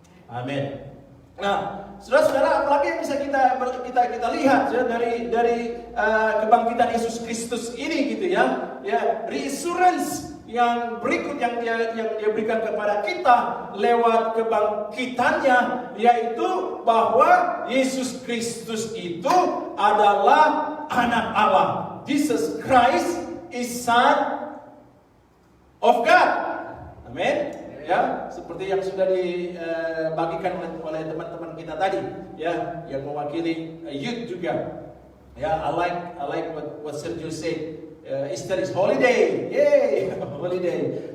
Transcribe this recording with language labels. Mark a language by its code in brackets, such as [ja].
[id] Amin. Nah, saudara-saudara, apalagi yang bisa kita lihat ya, dari kebangkitan Yesus Kristus ini gitu ya. Ya, resurrence yang berikut yang dia berikan kepada kita lewat kebangkitannya, yaitu bahwa Yesus Kristus itu adalah anak Allah. [en] Jesus Christ is Son of God. Amin. [id] Ya, seperti yang sudah dibagikan oleh teman-teman kita tadi, ya, yang mewakili youth juga. [en] Ya, I like what Sergio said. Easter is holiday, yay, holiday.